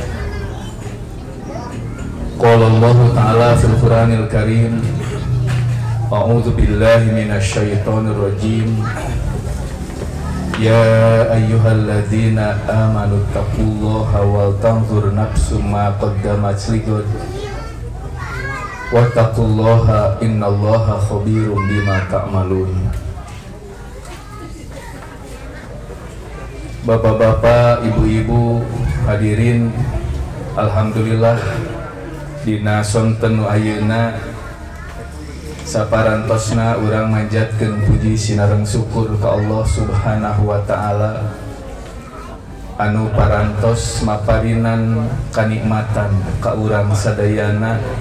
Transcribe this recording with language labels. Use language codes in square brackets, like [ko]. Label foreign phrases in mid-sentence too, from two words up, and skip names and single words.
[ar] قال الله تعالى في القرآن الكريم أعوذ بالله من الشيطان الرجيم. يا أيها الذين آمنوا اتقوا الله ولتنظر نفس ما قدمت لغد واتقوا الله إن الله خبير بما تعملون. [su] Bapak-bapak, ibu-ibu, hadirin, alhamdulillah dina sonten nu ayeuna saparantosna urang manjatkeun puji sinareng syukur ka Allah [ar] سبحانه وتعالى [su] anu parantos maparinan kanikmatan ka urang sadayana,